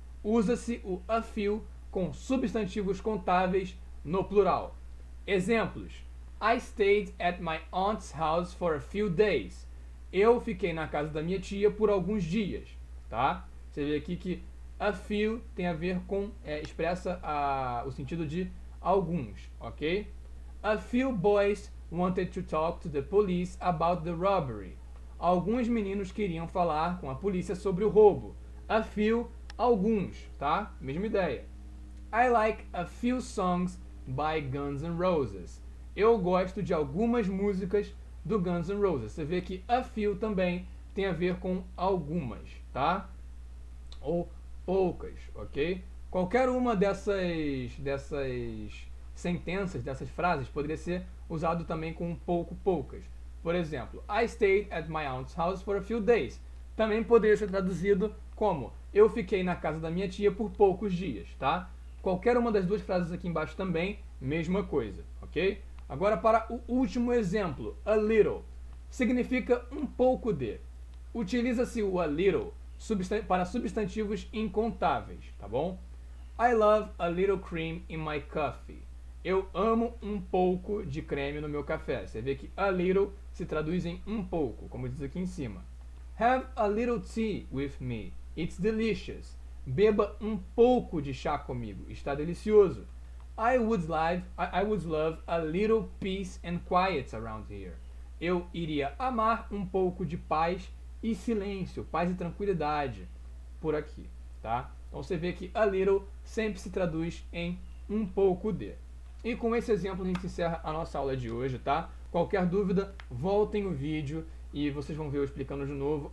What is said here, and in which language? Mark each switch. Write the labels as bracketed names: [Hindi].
[Portuguese] Usa-se o a few com substantivos contáveis no plural. Exemplos. [English] I stayed at my aunt's house for a few days. [Portuguese] Eu fiquei na casa da minha tia por alguns dias, tá? Você vê aqui que a few tem a ver com, expressa o sentido de alguns, ok? [English] A few boys wanted to talk to the police about the robbery. [Portuguese] Alguns meninos queriam falar com a polícia sobre o roubo. A few, alguns, tá? Mesma ideia. [English] I like a few songs by Guns N' Roses. [Portuguese] Eu gosto de algumas músicas do Guns N' Roses. Você vê que a few também tem a ver com algumas, tá? Ou poucas, ok? Qualquer uma dessas sentenças, dessas frases, poderia ser usado também com poucas. Por exemplo, [English] I stayed at my aunt's house for a few days. [Portuguese] Também poderia ser traduzido como eu fiquei na casa da minha tia por poucos dias, tá? Qualquer uma das duas frases aqui embaixo também, mesma coisa, ok? Agora para o último exemplo, a little. Significa um pouco de. Utiliza-se o a little para substantivos incontáveis, tá bom? [English] I love a little cream in my coffee. [Portuguese] Eu amo um pouco de creme no meu café. Você vê que a little se traduz em um pouco, como diz aqui em cima. [English] Have a little tea with me. It's delicious. [Portuguese] Beba um pouco de chá comigo. Está delicioso. [English] I would love a little peace and quiet around here. [Portuguese] Eu iria amar um pouco de paz e silêncio, paz e tranquilidade por aqui, tá? Então você vê que a little sempre se traduz em um pouco de. E com esse exemplo a gente encerra a nossa aula de hoje, tá? Qualquer dúvida, voltem o vídeo e vocês vão ver eu explicando de novo.